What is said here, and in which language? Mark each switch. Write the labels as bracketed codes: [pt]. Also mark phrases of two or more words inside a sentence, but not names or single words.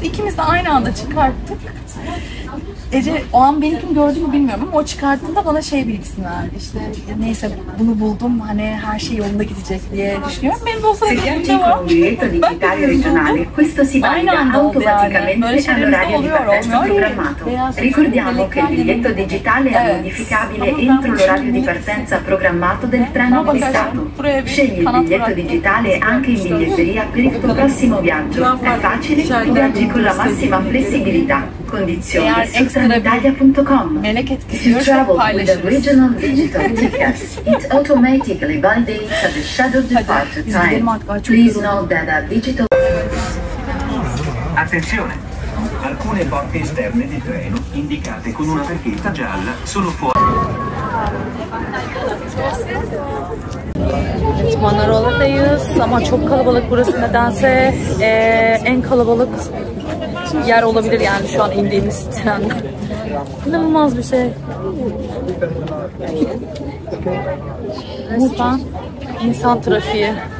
[tr] İkimiz de aynı anda çıkarttık. Ece o an benimkini gördü mü bilmiyorum ama o çıkarttığında bana şey bilgisini verdi. İşte neyse bunu buldum hani her şey yolunda gidecek diye düşünüyorum. Benim de o sırada elimde var. Ben de aynı anda oldu yani. Böyle şeylerimizde oluyor olmuyor. [it] Ricordiamo che il biglietto digitale è modificabile entro l'orario di partenza programmato del treno acquistato. Scegli il biglietto digitale anche in biglietteria per il tuo prossimo viaggio. È facile, tu viaggi con la massima flessibilità. Condizioni su trenitalia.com. [en] If you travel with the regional digital tickets, it automatically validates at the scheduled departure time. Please note that a digital... [it] Attenzione! Alcune porte esterne di treno, indicate con una targhetta gialla, sono fuori. [tr] Evet, Manarola'dayız ama çok kalabalık burası nedense en kalabalık yer olabilir yani şu an indiğimiz trende. İnanılmaz bir şey. Resmen insan trafiği.